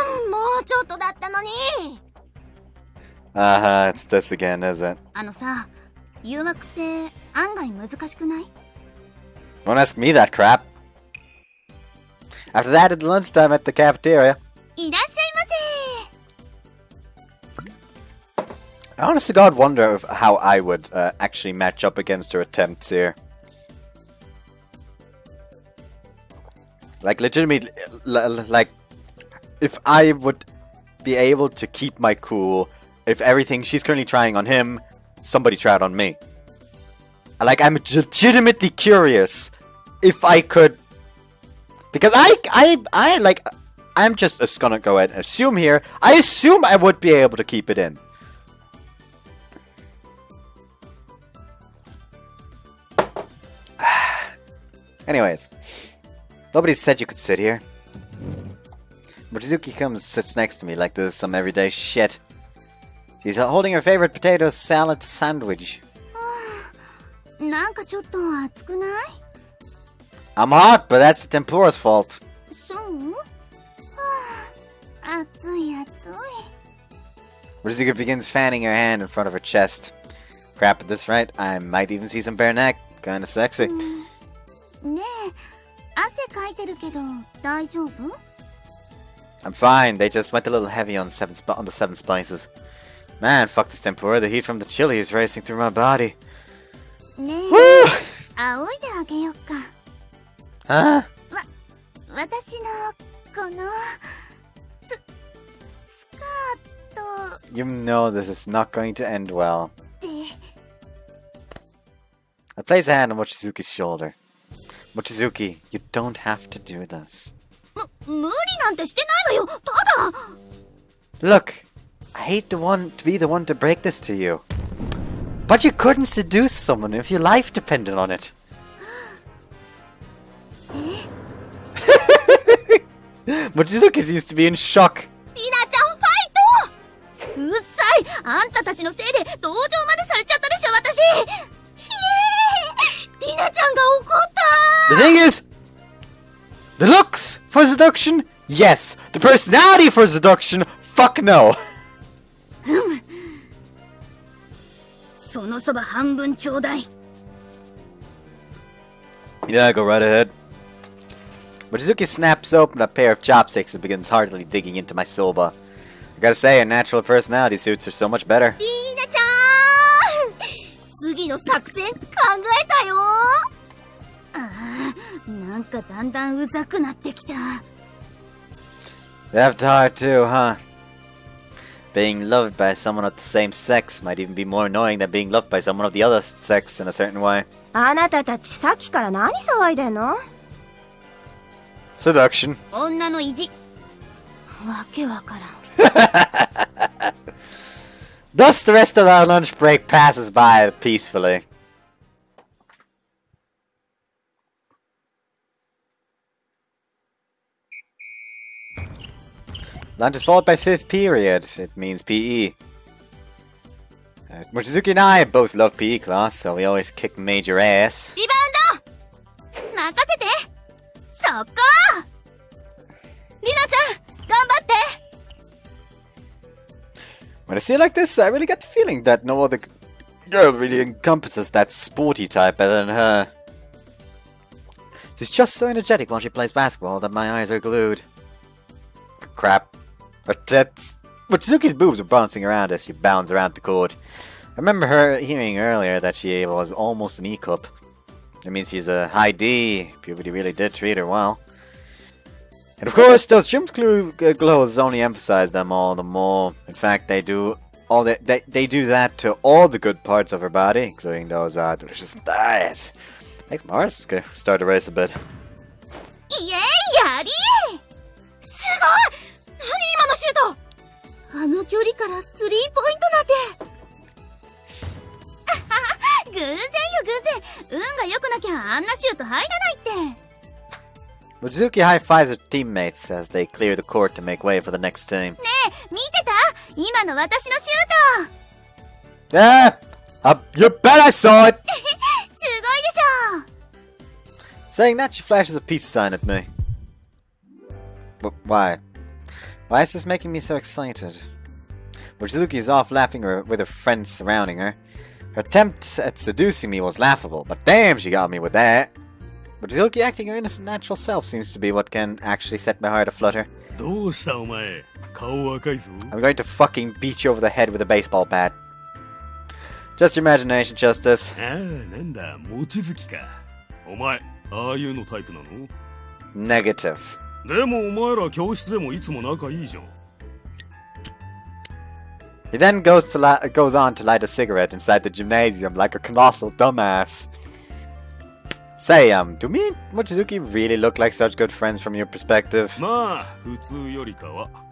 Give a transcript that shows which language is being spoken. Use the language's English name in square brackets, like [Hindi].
[Japanese] もうちょっとだったのに。 [English] It's this again, is it? [Japanese] あのさ、誘惑って案外難しくない？ [English] Don't ask me that crap. After that, at lunchtime at the cafeteria. [Japanese] いらっしゃいませ。 [English] I honest to God wonder how I would actually match up against her attempts here. Like, legitimately, like, if I would be able to keep my cool, if everything she's currently trying on him, somebody tried on me. Like, I'm legitimately curious if I could, because I'm just gonna go ahead and assume here. I assume I would be able to keep it in. Anyways, nobody said you could sit here. Mochizuki comes and sits next to me like this is some everyday shit. She's holding her favorite potato salad sandwich. [Japanese] なんかちょっと熱くない？ [English] I'm hot, but that's the tempura's fault. [Japanese] そう？はあ、熱い熱い。 [English] Mochizuki begins fanning her hand in front of her chest. Crap, at this rate, I might even see some bare neck. Kinda sexy. [Japanese] ねえ、汗かいてるけど大丈夫？ [English] I'm fine. They just went a little heavy on the seven spices. Man, fuck this tempura. The heat from the chili is racing through my body. [Japanese] ねえ、 Woo! 仰いであげよっか。 [English] Huh? [Japanese] 私のこのスカート [English] You know this is not going to end well. [Japanese] で [English] I place a hand on Mochizuki's shoulder. Mochizuki, you don't have to do this. [Japanese] 無理なんてしてないわよ。ただ [English] Look, I hate to be the one to break this to you. But you couldn't seduce someone if your life depended on it. Mochizuki used to be in shock. [Japanese] リナちゃんファイト。うっさい。あんたたちのせいで同情までされちゃったでしょ私。ひえー、リナちゃんが怒った。 [English] The thing is, the looks for seduction, yes. The personality for seduction, fuck no. [Japanese] そのそば半分ちょうだい。 [English] Yeah, go right ahead. Mochizuki snaps open a pair of chopsticks and begins heartily digging into my soba. I gotta say, her natural personality suits her so much better. [Japanese] リーナちゃん、次の作戦考えたよ。ああ、なんかだんだんうざくなってきた。 [English] You have to hard too, huh? Being loved by someone of the same sex might even be more annoying than being loved by someone of the other sex in a certain way. [Japanese] あなたたちさっきから何騒いでんの？ [English] Seduction. [Japanese] 女の意地。わけわからん。 [English] Thus, the rest of our lunch break passes by peacefully. Lunch is followed by fifth period. It means PE. Mochizuki and I both love PE class, so we always kick major ass. [Japanese] リバウンド任せて。そこリナちゃん頑張って。 [English] When I see it like this, I really get the feeling that no other girl really encompasses that sporty type better than her. She's just so energetic while she plays basketball that my eyes are glued. Crap. Her tits. Mochizuki's boobs are bouncing around as she bounds around the court. I remember her hearing earlier that she was almost an E-cup. That means she's a high D. Puberty really did treat her well. And of course, those gym clothes only emphasize them all the more. In fact, they do do that to all the good parts of her body, including those delicious thighs. Makes my heart start to race a bit. [Japanese] イエイやりすごい！何今のシュート！あの距離からスリーポイントなんて。偶然よ偶然。運が良くなきゃあんなシュート入らないって。 [English] Mochizuki high-fives her teammates as they clear the court to make way for the next team. [Japanese] ねえ見てた？今の私のシュート。 [English] Yeah! You bet I saw it! [Japanese] すごいでしょ。 [English] Saying that, she flashes a peace sign at me. But why? Why is this making me so excited? Mochizuki is off laughing with her friends surrounding her. Her attempt at seducing me was laughable, but damn, she got me with that. Mochizuki acting her innocent natural self seems to be what can actually set my heart aflutter. [Japanese] どうしたお前顔赤いぞ [English] I'm going to fucking beat you over the head with a baseball bat. Just your imagination, Justice. [Japanese] ああなんだ望月かお前ああいうのタイプなの [English] Negative. [Japanese] でもお前ら教室でもいつも仲いいじゃん。 [English] He then goes on to light a cigarette inside the gymnasium like a colossal dumbass. Say, do me and Mochizuki really look like such good friends from your perspective? [Japanese] まあ普通よりかは。